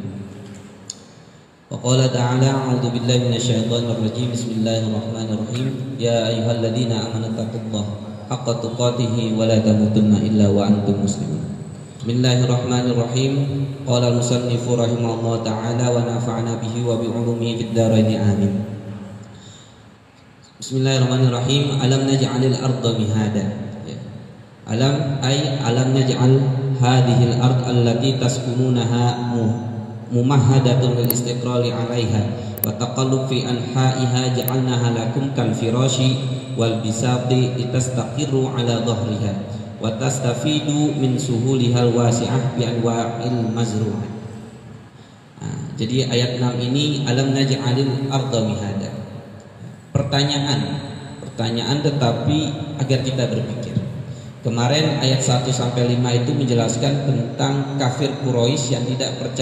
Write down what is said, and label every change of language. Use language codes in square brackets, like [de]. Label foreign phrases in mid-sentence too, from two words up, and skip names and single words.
[ar] وقال تعالى أعوذ بالله من الشيطان الرجيم. بسم الله الرحمن الرحيم. يا أيها الذين آمنوا اتقوا الله حق تقاته ولا تموتن إلا وأنتم مسلمون. بسم الله الرحمن الرحيم. قال المصنف رحمه الله تعالى ونفعنا به وبعلومه في الدارين آمين. بسم الله الرحمن الرحيم. ألم نجعل الأرض مهادا. ألم نجعل هذه الأرض التي تسكنونها ممهدة للاستقرار عليها والتقلب في أنحائها جعلناها لكم كالفراش والبساط لتستقروا على ظهرها وتستفيدوا من سهولها الواسعة بأنواع المزروعة. [id] Jadi ayat 6 ini [ar] ألم نجعل الأرض مهادا. [id] Pertanyaan tetapi agar kita berpikir. Kemarin ayat 1 sampai 5 itu menjelaskan tentang kafir Quraisy yang tidak percaya.